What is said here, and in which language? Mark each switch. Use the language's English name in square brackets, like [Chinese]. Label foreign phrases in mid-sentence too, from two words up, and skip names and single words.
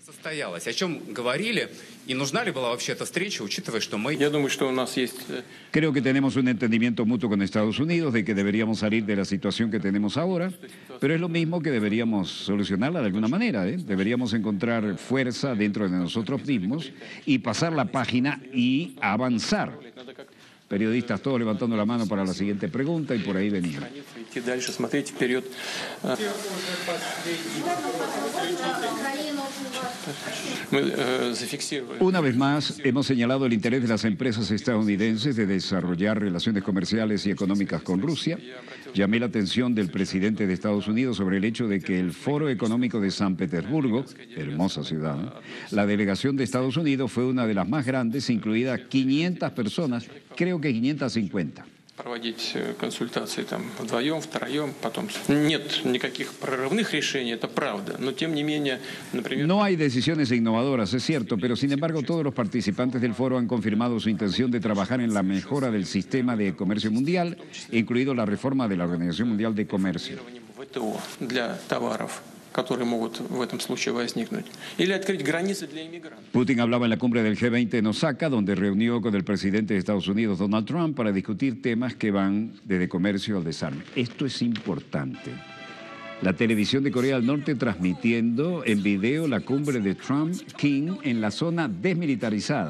[Spanish] Creo que tenemos un entendimiento mutuo con Estados Unidos de que deberíamos salir de la situación que tenemos ahora, pero es lo mismo que deberíamos solucionarla de alguna manera, ¿eh? Deberíamos encontrar fuerza dentro de nosotros mismos y pasar la página y avanzar. Periodistas todos levantando la mano para la siguiente pregunta y por ahí venían. [Russian] Дальше смотреть вперед. [Spanish] Una vez más, hemos señalado el interés de las empresas estadounidenses de desarrollar relaciones comerciales y económicas con Rusia. Llamé la atención del presidente de Estados Unidos sobre el hecho de que el Foro Económico de San Petersburgo, hermosa ciudad, ¿no?, la delegación de Estados Unidos fue una de las más grandes, incluidas 500 personas, creo que 550. [Russian] Проводить консультации там вдвоем, втроем, потом. Нет никаких прорывных решений, это правда. Но тем не менее, например... [Spanish] No hay decisiones innovadoras, es cierto, pero sin embargo todos los participantes del foro han confirmado su intención de trabajar en la mejora del sistema de comercio mundial, incluido la reforma de la Organización Mundial de Comercio. [Russian] ВТО для товаров, которые могут в этом случае возникнуть. Или открыть границы для иммигрантов. [Spanish] Putin hablaba en la cumbre del G20 en Osaka, donde reunió con el presidente de Estados Unidos, Donald Trump, para discutir temas que van desde comercio al desarme. Esto es importante. La televisión de Corea del Norte transmitiendo en video la cumbre de Trump-Kim en la zona desmilitarizada.